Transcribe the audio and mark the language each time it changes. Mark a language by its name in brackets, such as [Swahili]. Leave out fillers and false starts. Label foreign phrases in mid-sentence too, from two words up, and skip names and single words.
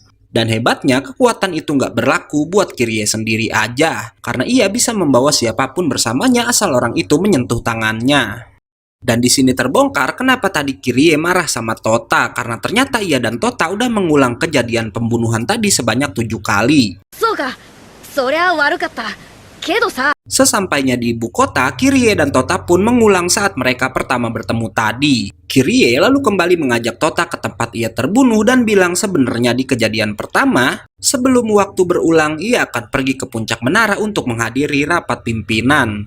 [Indonesian] Dan hebatnya kekuatan itu nggak berlaku buat Kirie sendiri aja, karena ia bisa membawa siapapun bersamanya asal orang itu menyentuh tangannya. Dan di sini terbongkar kenapa tadi Kirie marah sama Tota, karena ternyata ia dan Tota udah mengulang kejadian pembunuhan tadi sebanyak 7 kali. [Japanese] そうか、そりゃ悪かった。けどさ。 [Indonesian] Sesampainya di ibu kota, Kirie dan Tota pun mengulang saat mereka pertama bertemu tadi. Kirie lalu kembali mengajak Tota ke tempat ia terbunuh dan bilang sebenarnya di kejadian pertama, sebelum waktu berulang ia akan pergi ke puncak menara untuk menghadiri rapat pimpinan.